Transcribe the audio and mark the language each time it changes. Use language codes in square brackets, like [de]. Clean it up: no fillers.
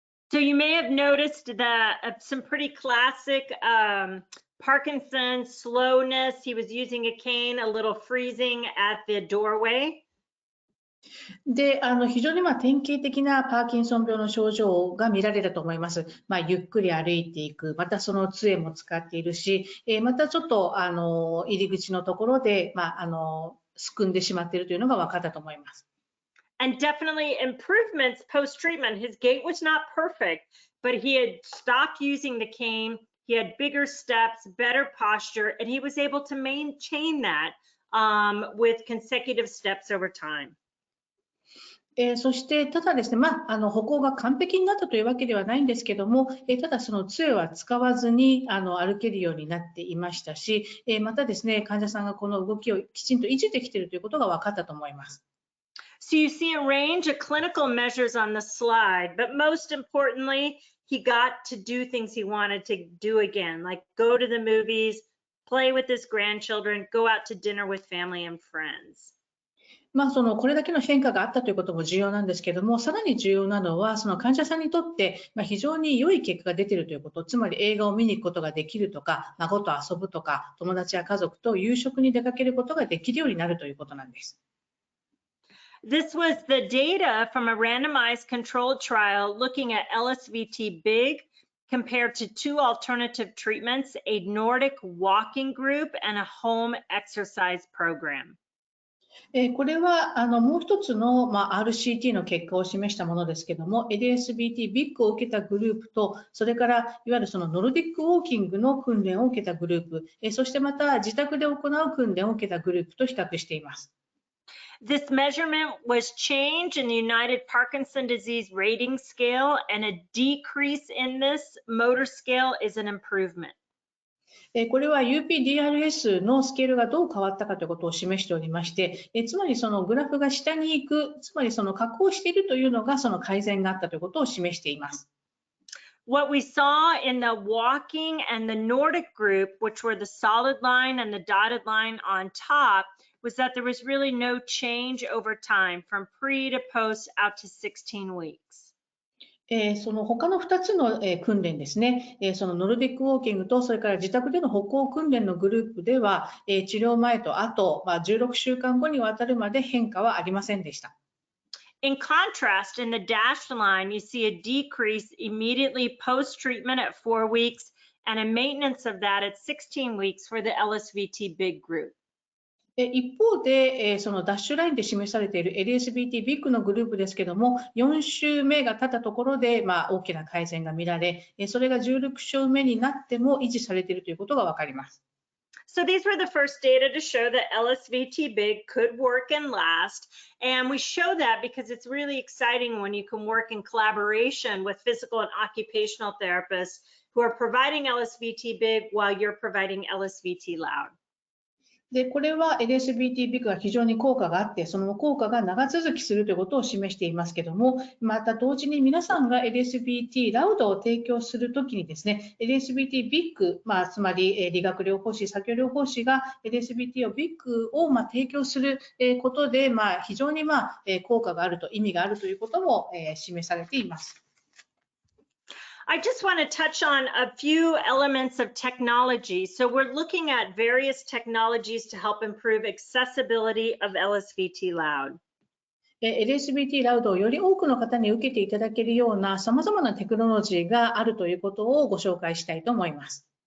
[en] So you may have noticed that some pretty classic Parkinson's slowness. He was using a cane, a little freezing at the doorway. [ja] で、非常に典型的なパーキンソン病の症状が見られたと思います。ゆっくり歩いていく、またその杖も使っているし、またちょっと入り口のところですくんでしまっているというのが分かったと思います。 [en] And definitely improvements post-treatment. His gait was not perfect, but he had stopped using the cane. He had bigger steps, better posture, and he was able to maintain that with consecutive steps over time. [ja] そして、ただですね、歩行が完璧になったというわけではないんですけども、ただその杖は使わずに歩けるようになっていましたし、またですね、患者さんがこの動きをきちんと維持できているということが分かったと思います。 [en] So you see a range of clinical measures on the slide, but most importantly, he got to do things he wanted to do again, like go to the movies, play with his grandchildren, go out to dinner with family and friends. [ja] これだけの変化があったということも重要なんですけども、さらに重要なのは、その患者さんにとって、非常に良い結果が出ているということ、つまり映画を見に行くことができるとか、孫と遊ぶとか、友達や家族と夕食に出かけることができるようになるということなんです。 [en] This was the data from a randomized controlled trial looking at LSVT Big compared to two alternative treatments, a Nordic walking group and a home exercise program. [ja] これはもう一つの、RCT の結果を示したものですけども、LSVT Big を受けたグループと、それからいわゆるそのノルディックウォーキングの訓練を受けたグループ、そしてまた自宅で行う訓練を受けたグループと比較しています。 [en] This measurement was change in the United Parkinson Disease Rating Scale, and a decrease in this motor scale is an improvement. [ja] これは UPDRS のスケールがどう変わったかということを示しておりまして、つまりそのグラフが下に行く、つまりその下降しているというのがその改善があったということを示しています。 [en] What we saw in the walking and the Nordic group, which were the solid line and the dotted line on top, was that there was really no change over time from pre to post out to 16 weeks. [ja] その他の2つの訓練ですね、そのノルディックウォーキングとそれから自宅での歩行訓練のグループでは、治療前と後、16週間後にわたるまで変化はありませんでした。 [en] In contrast, in the dashed line, you see a decrease immediately post-treatment at 4 weeks and a maintenance of that at 16 weeks for the LSVT Big group. [ja] 一方で、そのダッシュラインで示されている LSVT Big のグループですけども、4週目が経ったところで、大きな改善が見られ、それが16週目になっても維持されているということがわかります。 [en] So these were the first data to show that LSVT Big could work and last. And we show that because it's really exciting when you can work in collaboration with physical and occupational therapists who are providing LSVT Big while you're providing LSVT Loud. [ja] で、これは LSVT Big が非常に効果があって、その効果が長続きするということを示していますけども、また同時に皆さんが LSVT Loud を提供するときにですね、LSVT Big、つまり理学療法士、作業療法士が LSVT を Big を提供することで、非常に効果があると、意味があるということも示されています。 [en] I just want to touch on a few elements of technology. So we're looking at various technologies to help improve accessibility of LSVT Loud. [ja] LSVT Loud をより多くの方に受けていただけるような様々なテクノロジーがあるということをご紹介したいと思います。